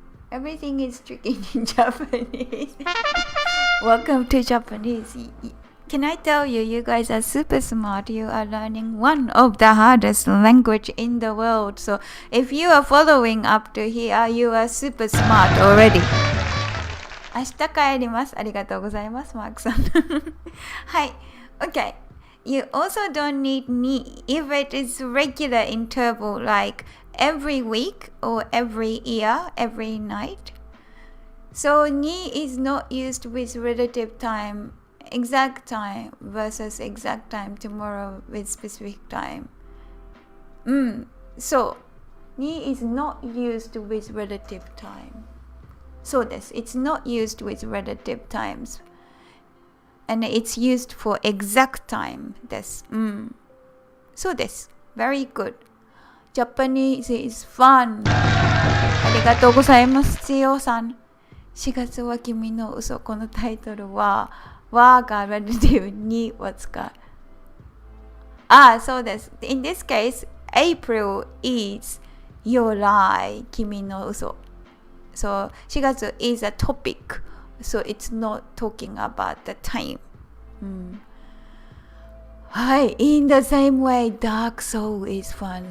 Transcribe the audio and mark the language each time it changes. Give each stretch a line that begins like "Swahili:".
English: Everything is tricky in Japanese. Welcome to Japanese.Can I tell you, you guys are super smart. You are learning one of the hardest language in the world. So if you are following up to here, you are super smart already.
Japanese: 明日帰ります。ありがとうございます、マークさん。はい。
English: Okay. You also don't need ni if it is regular interval like every week or every year, every night. So ni is not used with relative time.Exact time versus exact time tomorrow with specific time. So, ni is not used with relative time. So this, it's not used with relative times. And it's used for exact time. This. So this, very good. Japanese is fun.
Japanese: ありがとうございます、千代さん。4月は君の嘘。このタイトルは和が relative にを使う。そうです。
English: In this case, April is your lie
Japanese: 君の嘘。
English: So, 4月 is a topic. So, it's not talking about the time.
Japanese: はい。
English: In the same way, dark soul is fun.